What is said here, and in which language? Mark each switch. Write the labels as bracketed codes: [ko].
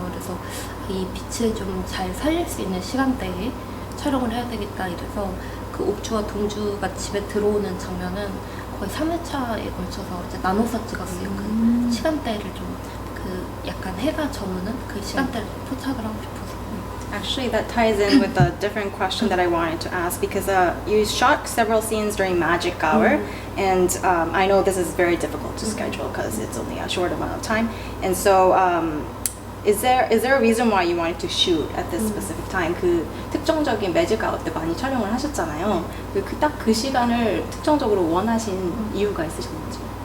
[ko] 그래서 이 빛을 좀 잘 살릴 수 있는 시간대에 촬영을 해야 되겠다 이래서 그 옥주와 동주가 집에 들어오는 장면은 거의 3회차에 걸쳐서 이제 나눠서 찍었어요. 그 시간대를 좀 약간 해가 저무는 그 시간대를 포착을 하고 싶어서. [en] Actually, that ties in with a different question that I wanted to ask because you shot several scenes during magic hour, and I know this is very difficult to schedule because it's only a short amount of time. And so, is there a reason why you wanted to shoot at this specific time? [ko] 그 특정적인 매직 아웃 때 많이 촬영을 하셨잖아요. 딱 그 시간을 특정적으로 원하신 이유가 있으셨는지?